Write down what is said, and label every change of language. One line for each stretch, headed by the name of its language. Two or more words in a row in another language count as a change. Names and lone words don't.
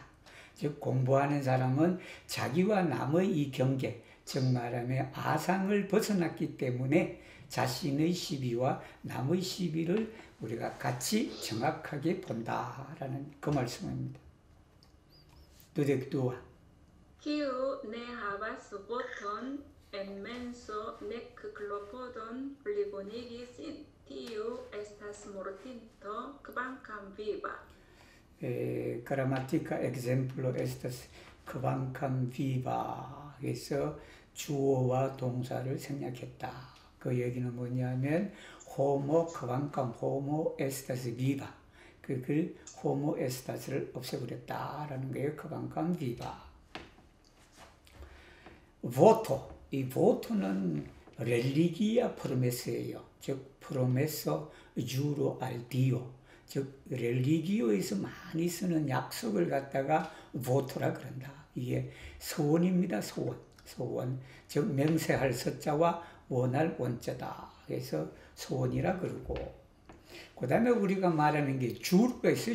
Korean: 즉 공부하는 사람은 자기와 남의 이 경계, 즉 말하면 아상을 벗어났기 때문에 자신의 시비와 남의 시비를 우리가 같이 정확하게 본다라는 그 말씀입니다.
Esperanto: dudek dua. Kiu ne havas voton en menso nek klopodon plibonigi sin, tiu estas mortinto kvankam viva. Grammatica exemplo estas kvankam viva.
Korean: 그래서 주어와 동사를 생략했다. 그 얘기는 뭐냐면
Esperanto: homo kvankam homo estas viva.
Korean: 그
Esperanto: homo estas
Korean: 를 없애버렸다라는 거예요.
Esperanto: kvankam viva. voto.
Korean: 이 voto는
Esperanto: religia promessa
Korean: 예요.
Esperanto: 즉 promesso juro al Dio.
Korean: 즉 렐리기오에서 많이 쓰는 약속을 갖다가 voto라 그런다. 이게 소원입니다. 소원. 즉 맹세할 서자와 원할 원자다. 그래서 소원이라 그러고, 그 다음에 우리가 말하는 게 주로가 있어요.